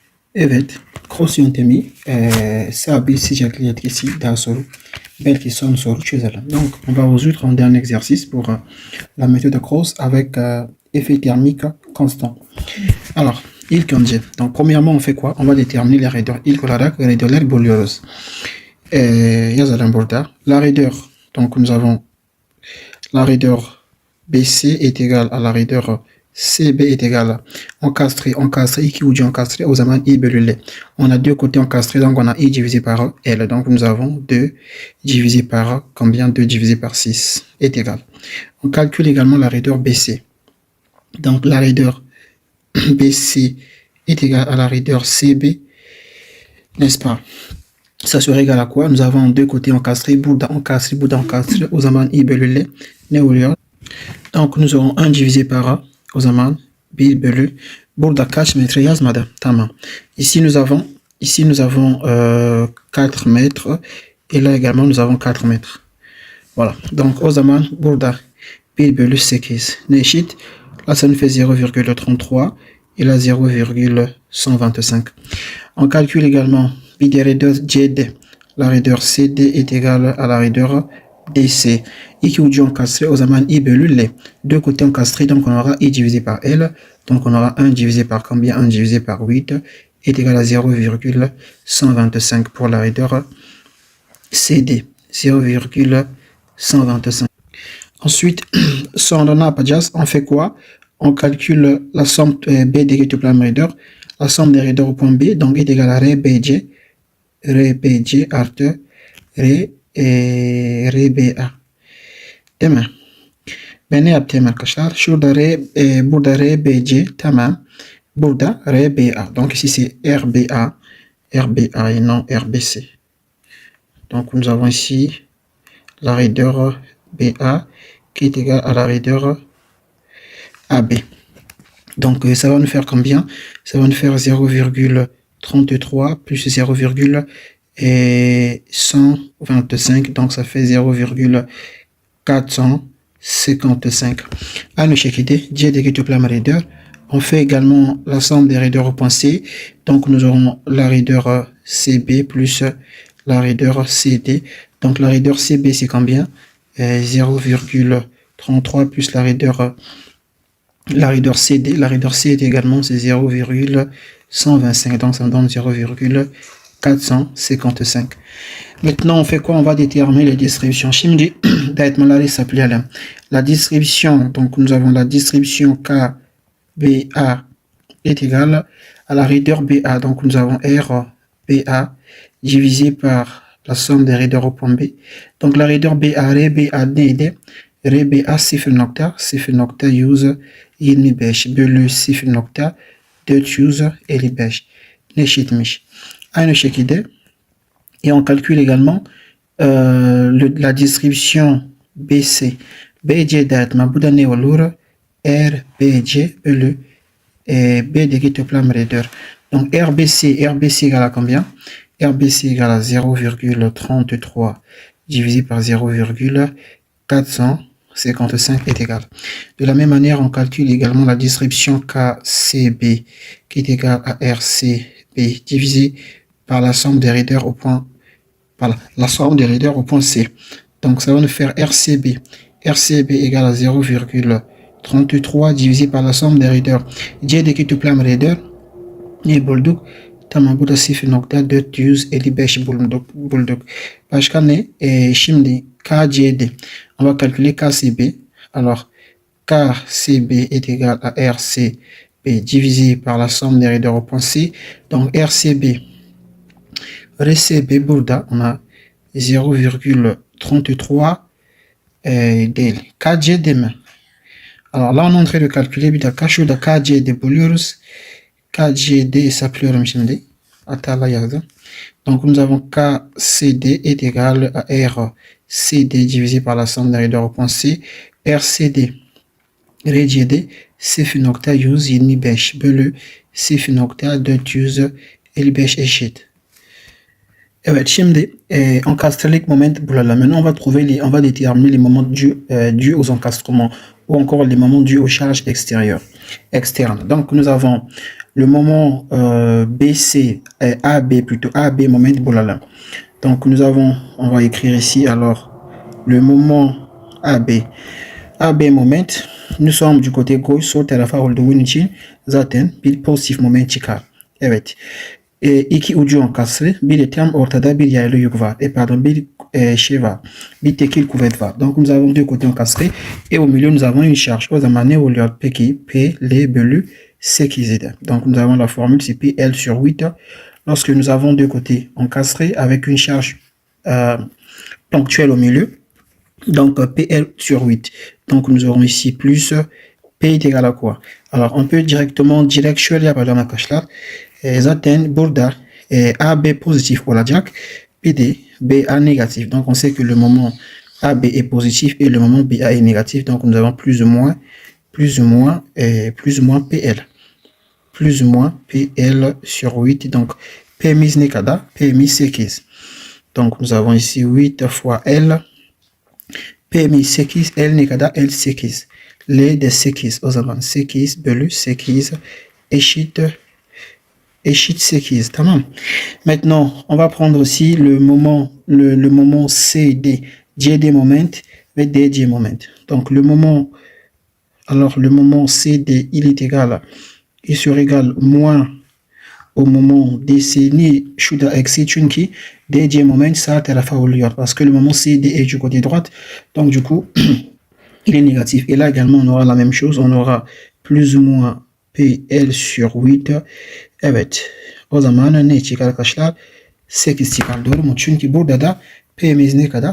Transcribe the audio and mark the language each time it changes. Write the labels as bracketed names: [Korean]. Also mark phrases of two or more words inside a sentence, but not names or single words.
[Turkish] Evet, cross yöntemi sabit sıcaklık etkisi daha sonra belki son soru çözelim. [French] Donc, on va résoudre un dernier exercice pour la méthode de Cross avec effet thermique constant. Alors, [Turkish] ilk önce, [French] donc premièrement on fait quoi? On va déterminer les raideurs. [Turkish] İlk olarak raidörler buluyoruz. Yazalım burada. [French] La raideur, donc nous avons la raideur BC est égale à la raideur CB est égal à encastré, I qui dit encastré, [Turkish] aux zaman I bölü [French] On a deux côtés encastrés, donc on a I divisé par L. Donc nous avons 2 divisé par combien? 2 divisé par 6 est égal. On calcule également la raideur BC. Donc la raideur BC est égale à la raideur CB, n'est-ce pas? Ça serait égal à quoi? Nous avons deux côtés encastrés, Bouddha encastré, [Turkish] aux zaman I bölü [French] Donc nous aurons 1 divisé par A. [Turkish] O zaman 1 bölü. Burada kaç metre yazmadı. Tamam. [French] Ici nous avons 4 mètres. Et là également nous avons 4 mètres. Voilà. [Turkish] Donc o zaman burada 1 bölü 8 ne eşit? [French] Là ça nous fait 0,33 et là 0,125. On calcule également [Turkish] bir de [French] raideur CD. La raideur CD est égale à la raideur DC. I qui est encastré, [Turkish] au zaman I bölü L. [French] Deux côtés encastrés, donc on aura I divisé par L. Donc on aura 1 divisé par combien? 1 divisé par 8 est égal à 0,125 pour la raideur CD. 0,125. Ensuite, sonra on fait quoi? On calcule la somme B des plan raideur. La somme des raideurs au point B, donc est égale à RBG artı RBA. [Turkish] Değil mi? Ben ne yaptım arkadaşlar? Şurada burada RBC, tamam. Burada RBA. [French] Donc ici c'est RBA et non RBC. Donc nous avons ici la raideur BA qui est égale à la raideur AB. Donc ça va nous faire combien? Ça va nous faire 0,33 plus 0,125. Donc ça fait 0,455. [Turkish] À nos şekilde C'deki toplam raideur. [French] On fait également la somme des raideurs au point C. Donc nous aurons la raideur CB plus la raideur CD. Donc la raideur CB c'est combien? 0,33 plus la raideur CD. La raideur CD également c'est 0,125. Donc ça me donne 0,455. Maintenant, on fait quoi? On va déterminer les distributions. Şimdi, la distribution, donc nous avons la distribution KBA est égale à la raideur BA. Donc nous avons RBA divisé par la somme des raideurs au point B. Donc la raideur BA, [Turkish] RBA neydi? RBA 0.0 100 25 bölü 0.455 ne eşitmiş? Aynı şekilde [French] et on calcule également la distribution BC. [Turkish] BC dağıtma bu da ne olur? RBC bölü B'deki toplam raideur. [French] Donc RBC égale à combien? RBC égale à 0,33 divisé par 0,455 est égal. De la même manière, on calcule également la distribution KCB qui est égale à RCB divisé par la somme des raideurs au point, voilà, la somme des raideurs au point C. Donc ça va nous faire RCB. RCB égale à 0,33 divisé par la somme des raideurs. [Turkish] C'deki toplam raideur ne bulduk? Tamam, bu da 0.455 bulduk. Başka ne? Şimdi KCD. [French] On va calculer KCB. Alors, KCB est égal à RCB divisé par la somme des raideurs au point C. Donc RCB burada on a 0,33 değil. [Turkish] KCD mi? [French] Alors là on est en train de calculer [Turkish] bir dakika. Şurada KCD buluyoruz. KCD hesaplıyorum şimdi. Hatayla yazdım. [French] Donc nous avons KCD est égal à RCD divisé par la somme des raideurs au point C. [Turkish] RCD RCD 0.125 bölü 0.455 eşit. Evet, şimdi encastrelik moment bulalım. [French] Maintenant, on va déterminer les moments dus aux encastrements ou encore les moments dus aux charges externes. Donc, nous avons le moment BC, AB plutôt, AB [Turkish] moment bulalım. [French] Donc, on va écrire ici alors le moment AB. [Turkish] AB moment, [French] nous sommes du côté gauche, [Turkish] sur tarafa olduğu için zaten bir pozitif moment çıkar. Evet. İki ucu enkastre, bir tam ortada bir yaylı yük var. Pardon, bir şey var. Bir tekil kuvvet var. [French] Donc nous avons deux côtés encastrés et au milieu nous avons une charge. [Turkish] O zaman ne oluyor peki? P, L bölü 8 idi. [French] Donc nous avons la formule, c'est PL sur 8. Lorsque nous avons deux côtés encastrés avec une charge ponctuelle au milieu, donc PL sur 8. Donc nous aurons ici plus P est égal à quoi? Alors on peut direct [Turkish] şöyle yapalım arkadaşlar. Zaten burada AB positif olacak, bir de BA négatif. [French] Donc on sait que le moment AB est positif et le moment BA est négatif. Donc nous avons plus ou moins PL. Plus ou moins PL sur 8. [Turkish] Donc P ne kadar? P 8. [French] Donc nous avons ici 8 fois L. [Turkish] P 8, L ne kadar? L 8. L de 8. O zaman 8 bölü 8 eşit 8. Tamam. [French] Maintenant, on va prendre aussi le moment CD, CD moment et DJ moment. Donc le moment CD, il sera égal moins au moment DC [Turkish] ni şurada eksi çünkü DJ moment sağ tarafa oluyor [French] parce que le moment CD est du côté droite. Donc du coup, il est négatif. Et là également, on aura la même chose. On aura plus ou moins PL sur 8. [Turkish] Evet. O zaman ne çıkar arkadaşlar? 8 çıkar. Doğru mu? Çünkü burada da P'miz ne kadar?